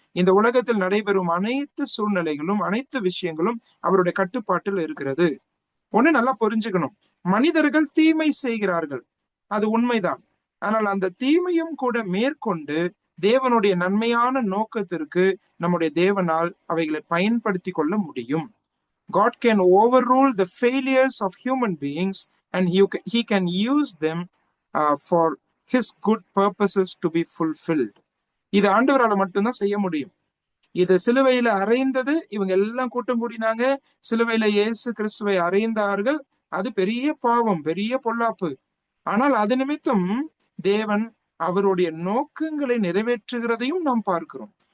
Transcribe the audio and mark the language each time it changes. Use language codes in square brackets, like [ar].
[ta] இந்த உலகத்தில் நடைபெறும் அனைத்து சூழ்நிலைகளும் அனைத்து விஷயங்களும் அவருடைய கட்டுப்பாட்டில் இருக்கிறது. ஒண்ணு நல்லா புரிஞ்சுக்கணும், மனிதர்கள் தீமை செய்கிறார்கள், அது உண்மைதான். ஆனால் அந்த தீமையும் கூட மேற்கொண்டு தேவனுடைய நன்மையான நோக்கத்திற்கு நம்முடைய தேவனால் அவைகளை பயன்படுத்தி கொள்ள முடியும். [en] God can overrule the failures of human beings and he can use them for his good purposes to be fulfilled. [ta] இது ஆண்டவரால மட்டும்தான் செய்ய முடியும். இது சிலுவையில அறைந்தது, இவங்க எல்லாம் கூட்டம் கூடினாங்க, சிலுவையில இயேசு கிறிஸ்துவை அறைந்தார்கள். அது பெரிய பாவம், பெரிய பொல்லாப்பு. ஆனால் அது நிமித்தம் தேவன் அவருடைய நோக்கங்களை நிறைவேற்றுகிறதையும் நாம் பார்க்கிறோம்.